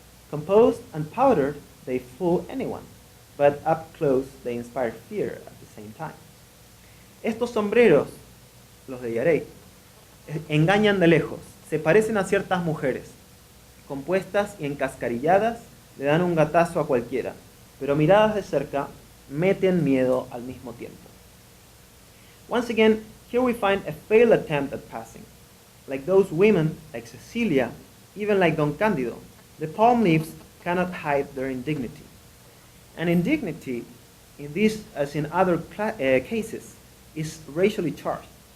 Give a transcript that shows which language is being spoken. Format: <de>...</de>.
<en>Composed and powdered, they fool anyone, but up close they inspire fear at the same time.</en> <es>Estos sombreros, los de Yarey, engañan de lejos, se parecen a ciertas mujeres, compuestas y encascarilladas, le dan un gatazo a cualquiera, pero miradas de cerca meten miedo al mismo tiempo.</es> <en>Once again, here we find a failed attempt at passing. Like those women, like Cecilia, even like Don Candido, the palm leaves cannot hide their indignity. And indignity, in this as in other cases, is racially charged.</en>